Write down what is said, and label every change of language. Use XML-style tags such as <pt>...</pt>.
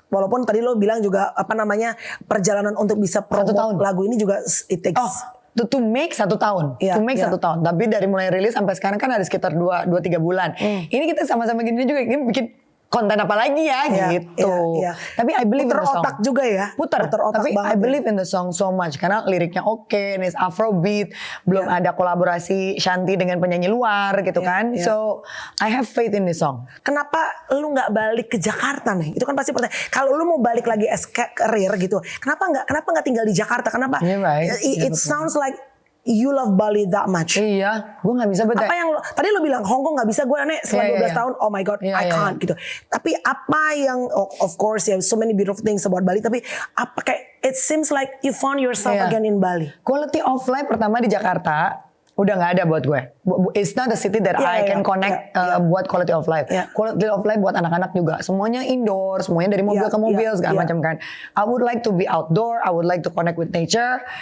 <id>Walaupun tadi lo bilang juga apa namanya perjalanan untuk bisa promo lagu ini juga</id> <en>it takes to make 1 tahun. To make 1 tahun.</en> <id>Tapi dari mulai rilis sampai sekarang kan ada sekitar 2-3 bulan. Ini kita sama-sama gini juga ini bikin konten apa lagi ya gitu. Tapi</id> <en>I believe in the song.</en> <id>Puter otak juga ya. Puter otak tapi banget.</id> <en>I believe in the song so much</en> <id>karena liriknya oke, ini Afrobeat, belum ada kolaborasi Shanti dengan penyanyi luar gitu kan.</id> <en>So I have faith in this song.</en> <id>Kenapa lu nggak balik ke Jakarta nih? Itu kan pasti pertanyaan. Kalau lu mau balik lagi</id> <en>as career</en> <id>gitu, kenapa nggak tinggal di Jakarta? Kenapa?</id> <en>It sounds like you love Bali that much.</en> <id>Iya, gue gak bisa beda. Apa yang tadi lo bilang Hong Kong gak bisa, gue aneh selama 12 tahun,</id> <en>oh my god, I can't</en> <id>gitu. Tapi apa yang,</id> <en>of course ya, so many beautiful things about Bali.</en> <id>Tapi apa kayak,</id> <en>it seems like you found yourself again in Bali. Quality of life</en> <id>pertama di Jakarta udah gak ada buat gue.</id> <en>It's not a city that I can connect</en> <id>buat</id> <en>quality of life. Quality of life</en> <id>buat anak-anak juga. Semuanya indoor, semuanya dari mobil ke mobil segala macam kan.</id> <en>I would like to be outdoor, I would like to connect with nature.</en>